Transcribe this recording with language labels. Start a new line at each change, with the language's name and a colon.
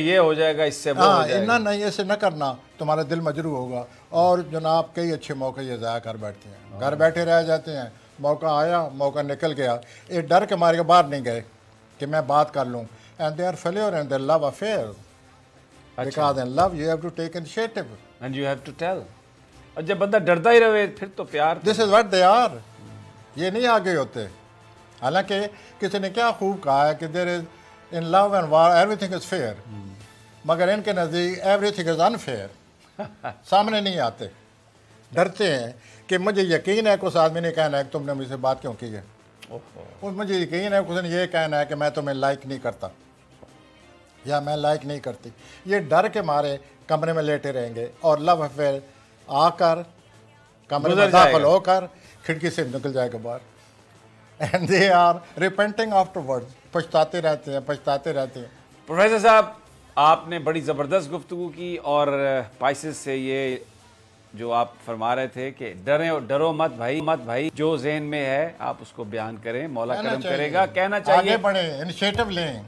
Urdu: یہ ہو جائے گا، اس سے وہ ہو جائے گا. نہیں ایسے نہ کرنا، تمہارا دل مجروح ہوگا. اور جناب کئی اچھے موقع یہ ضائع کر بیٹھتے ہیں، گھر بیٹھے رہ جاتے ہیں. موقع آیا، موقع نکل گیا، یہ ڈر کے مارے کے باہر نہیں گئے کہ میں بات کر لوں.
English: And they are failure in their love affair. Because in love you have to take initiative. And you have to tell.
Urdu: اور جب بندہ ڈرتا ہی رہے پھر تو پیار.
English: This is what they are.
Urdu: یہ نہیں آگے ہوتے. حالانکہ کسی نے کیا خوب کہا ہے کہ
English: there is in love and war everything is fair.
Urdu: مگر ان کے نزدیک
English: everything is unfair.
Urdu: سامنے نہیں آتے، ڈرتے ہیں کہ مجھے یقین ہے کہ اس آدمی نے کہنا ہے کہ تم نے مجھ سے بات کیوں کی ہے، مجھے یقین ہے کہ اس نے یہ کہنا ہے کہ میں تمہیں لائک نہیں کرتا یا میں لائک نہیں کرتی. یہ ڈر کے مارے کمرے میں لیٹے رہیں گے اور لو افیئر آ کر کمرے میں داخل ہو کر کھڑکی سے نکل جائے گا باہر.
English: And they are repenting afterward.
Urdu: پچھتاتے رہتے ہیں. پروفیسر صاحب، آپ نے بڑی زبردست گفتگو کی، اور پائسز سے یہ جو آپ فرما رہے تھے کہ ڈرو مت بھائی، جو ذہن میں ہے آپ اس کو بیان کریں، مولا کرم کرے گا. کہنا چاہیے، آگے بڑھیں، انیشیٹو لیں.